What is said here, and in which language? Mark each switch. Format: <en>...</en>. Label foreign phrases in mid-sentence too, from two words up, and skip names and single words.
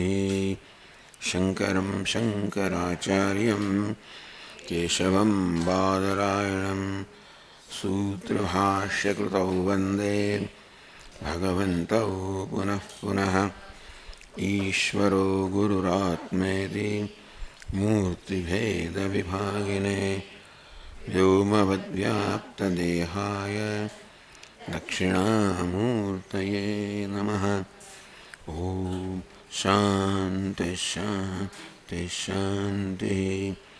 <sa>શંકરમ શંકરાચાર્યમ કેશવમ બાદરાયણમ સૂત્રભાષ્યકૃતૌ વંદે ભગવन्तौ પુનઃ પુનઃ. ઈશ્વરો ગુરુરાત્મેતિ मूर्तिभेदविभागिने व्योमवद्व्याप्तदेहाय दक्षिणामूर्तये नमः। ॐ शान्ति शान्ति शान्तिः।</sa>